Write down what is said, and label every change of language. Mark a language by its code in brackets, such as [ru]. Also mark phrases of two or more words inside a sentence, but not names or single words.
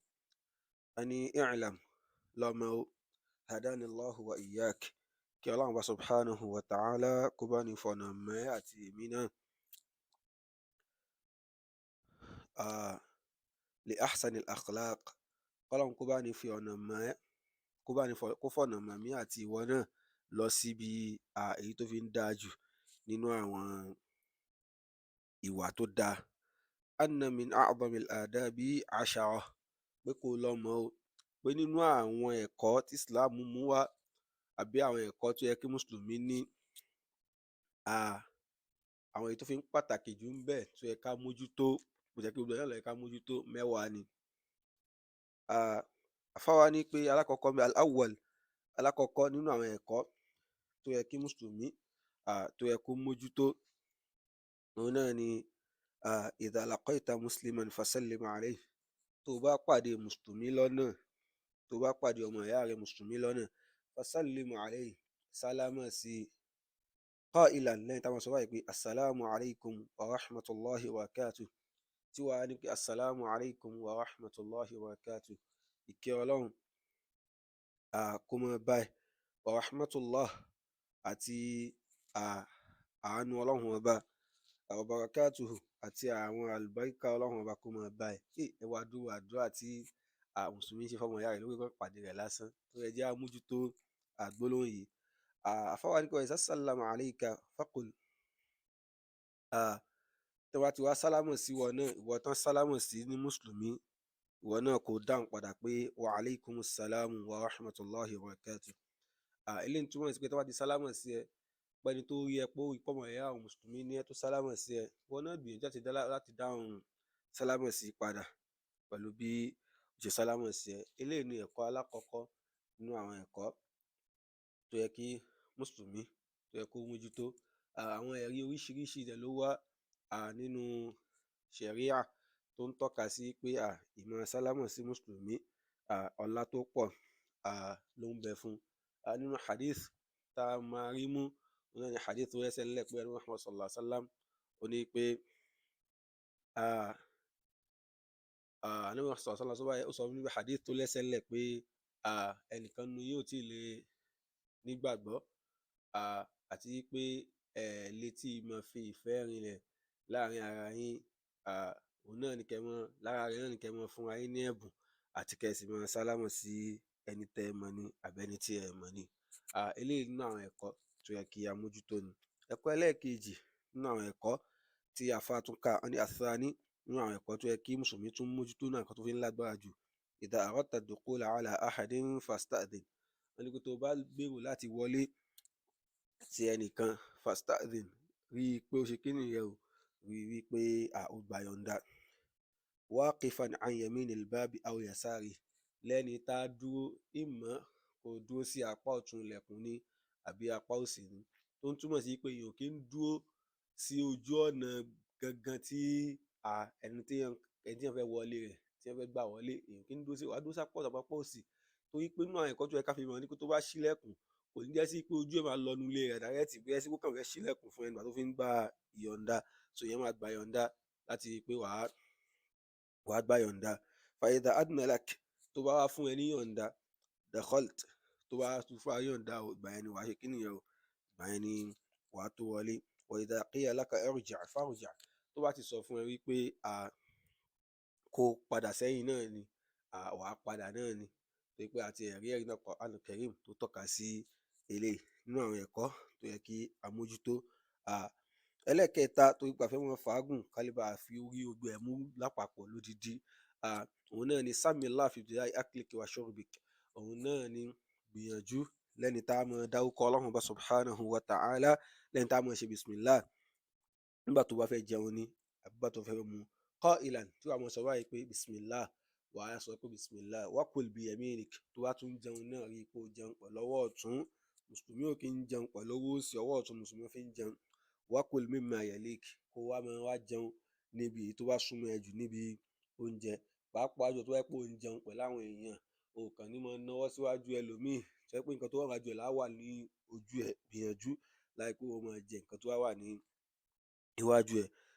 [yo] Ẹni i'lam lọ́mọ [ar] هداني الله وإياك, [yo] kí Ọlọ́run Ọba [ar] سبحانه وتعالى [yo] kó bá ní fọ̀nà mẹ́ àti èmi náà [ar] لأحسن الأخلاق. [yo] Ọlọ́run kó bá ní fi ọ̀nà mẹ́, kó fọ̀nà mọ̀ mí àti ìwọ náà lọ síbi èyí tó fi ń dáa jù nínú àwọn ìwà tó dáa. [ar] أن من أعظم الآداب عشرة, [yo] pé kó lọ mọ̀ o pé nínú àwọn ẹ̀kọ́ tí Islam mú wá, àbí àwọn ẹ̀kọ́ tó yẹ kí mùsùlùmí ní, àwọn èyí tó fi ń pàtàkì jù ń bẹ tó yẹ ká mójútó, kò jẹ́ kí gbogbo ẹ̀ náà ló yẹ ká mójútó, mẹ́wàá ni. Àfáà wa ní pé alákọ̀ọ́kọ́ al-awwal, alákọ̀ọ́kọ́ nínú àwọn ẹ̀kọ́ tó yẹ kí mùsùlùmí tó yẹ kó mójútó, òun náà ni [ar] إذا لقيت مسلما فسلم عليه. [yo] Tó bá pàdé mùsùlùmí lọ́nà, tó bá pàdé ọmọ ìyá rẹ̀ mùsùlùmí lọ́nà, [ar] فسلم عليه, [yo] sálámà sí qailan, lẹ́yìn táwọn sọ báyìí pé [ar] السلام عليكم ورحمة الله وبركاته, [yo] tí wàá ní pé [ar] السلام عليكم ورحمة الله وبركاته, [yo] ìkẹ́ Ọlọ́run kó máa bá ẹ, [ar] ورحمة الله [yo] àti àánú Ọlọ́run ọba, [ar] وبركاته [yo] àti àwọn àlùbáríkà Ọlọ́run ọba kó máa bá ẹ. Ẹ wá dúró àdúrà tí mùsùlùmí ṣe fọmọ ìyá rẹ̀ lórí kọ́ pàdé rẹ̀ lásán, tó yẹ jẹ́ àmójútó gbólóhùn yìí. Àfáà wa ní kọ́ [ar] إذا سلم عليك فقل, [yo] tó bá ti wá sálámọ̀ sí ìwọ náà, ìwọ tán sálámọ̀ sí ní mùsùlùmí, ìwọ náà kò dáhùn padà pé [ar] وعليكم السلام ورحمة الله وبركاته. [yo] Eléyìí túmọ̀ sí pé tó bá ti sálámọ̀ sí ẹ, pẹ́ni tó rí ẹ pé ó ìpọ́mọ ìyá àwọn mùsùlùmí ní ẹ tó sálámọ̀ sí ẹ, ìwọ náà gbìyànjú láti dáhùn sálámọ̀ sí padà pẹ̀lú bí ó ṣe sálámọ̀ sí ẹ. Eléyìí ni ẹ̀kọ́ alákọ̀ọ́kọ́ nínú àwọn ẹ̀kọ́ tó yẹ kí mùsùlùmí tó yẹ kó mójútó. Àwọn ẹ̀rí oríṣiríṣi dẹ̀ ló wá nínú ṣẹ̀ríà tó ń tọ́ka sí pé ìmọ̀ sálámọ̀ sí mùsùlùmí ọlá tó pọ̀ ló ń bẹ fún. Nínú hadith tá a máa rí mú, òun náà ni hadith tó rẹ́sẹ̀ ńlẹ̀ pé Ànábì Muhammad [ar] صلى الله عليه وسلم [yo] ó ní pé Ànábì Muhammad [ar] صلى الله عليه وسلم [yo] ó sọ níbi hadith tó rẹ́sẹ̀ ńlẹ̀ pé ẹnìkan nu yóò tí ì lè nígbàgbọ́, àti pé létí máa fi ìfẹ́ rinlẹ̀ láàrin ara yín, òun náà ni kẹ́ mọ́, lára rẹ̀ náà ni kẹ́ mọ́ fúnra yín ní ẹ̀bùn, àti kẹ́ sì máa sálámọ̀ sí ẹni tẹ́ ẹ mọ̀ ni àbẹ́ni tí ẹ mọ̀ ni. Eléyìí nínú àwọn ẹ̀kọ́ tó yẹ kí a mójútó ni. Ẹ̀kọ́ ẹlẹ́ẹ̀kejì nínú àwọn ẹ̀kọ́ tí àfáà tún kà, wọ́n ní athani nínú àwọn ẹ̀kọ́ tó yẹ kí mùsùlùmí tún mójútó náà, nǹkan tó fi ń lágbára jù. [ar] إذا أردت الدخول على أحد فاستأذن. [yo] Wọ́n ní pé tó bá gbèrò láti wọlé ti ẹnìkan, fasta'dhin, rí i pé ó ṣe kíni yẹn o, rí i pé ó gba yọ̀ǹda. [ar] واقفا عن يمين الباب أو يساره, [yo] lẹ́ni tá a dúró, ìmọ̀ kó dúró sí apá ọ̀tún ilẹ̀kùn ni àbí apá òsì ni. Tó ń túmọ̀ sí pé èèyàn kì í dúró sí ojú ọ̀nà gangan tí ẹni téèyàn fẹ́ wọlé rẹ̀, tí wọ́n fẹ́ gbà wọlé, èèyàn kì í dúró sí, wàá dúró sápá ọ̀tún àbápá òsì. Torí pé nínú àwọn ẹ̀kọ́ tó yẹ ká fi mọ̀ ni pé tó bá ṣílẹ̀kùn, kò ní jẹ́ sí pé ojú ẹ̀ máa lọ inú ilé rẹ̀ direct, bóyá sí pé ó kàn fẹ́ ṣílẹ̀kùn fún ẹni ìgbà tó fi ń gba ìyọ̀ǹda. So ìyẹn máa gba ìyọ̀ǹda láti rí i pé wàá gba ìyọ̀ǹda. [ar] فإذا أذن لك, [yo] tó bá wá fún ẹ ní ìyọ̀ǹda, dakhalt, tó bá tún fún ẹ ní ìyọ̀ǹda o, ìgbà yẹn ni wàá ṣe kíni yẹn o, ìgbà yẹn ni wàá tó wọlé. [ar] وإذا قيل لك ارجع فارجع', [yo] tó bá ti sọ fún ẹ wípé kó padà sẹ́yìn náà ni, wàá padà náà ni. Torí pé a ti rí ẹ̀rí náà Qur'anul Karim tó tọ́ka sí eléyìí nínú àwọn ẹ̀kọ́ tó yẹ kí a mójútó. Ẹlẹ́ẹ̀kẹta, torí pé a fẹ́ máa fàágùn ká lè bá fi orí gbogbo ẹ̀ mú lápapọ̀ lódidi, òun náà ni [ar] سم الله في ابتداء أكلك وشربك. [yo] Òun náà ni gbìyànjú lẹ́ni tá a máa dárúkọ Ọlọ́run Ọba [ar] سبحانه وتعالى, [yo] lẹ́ni tá a máa ṣe bismillah nígbà tó bá fẹ́ jẹun ni àbí nígbà tó fẹ́ mu. Qailan, tí wàá máa sọ báyìí pé bismillah, wàá sọ pé bismillah. [ar] وكل بيمينك, [yo] tó bá tún jẹun náà, rí i pé o jẹun pẹ̀lú ọwọ́ ọ̀tún. Mùsùlùmí ò kí ń jẹun pẹ̀lú ọwọ́ òsì, ọwọ́ ọ̀tún mùsùlùmí fi ń jẹun. [ar] وكل مما يليك, [yo] kó wá máa wá jẹun níbi tó bá súnmọ́ ẹ jù níbi oúnjẹ. Pàápàá jù tó bá jẹ́ pé ò ń jẹun pẹ̀lú àwọn èèyàn, o kàn ní máa náwó síwájú ẹlòmíì, tó jẹ́ pé nǹkan tó wà níwájú ẹ̀ lá wà ní ojú ẹ̀, gbìyànjú láì pé o máa jẹ nǹkan tó wà ní iwájú ẹ̀.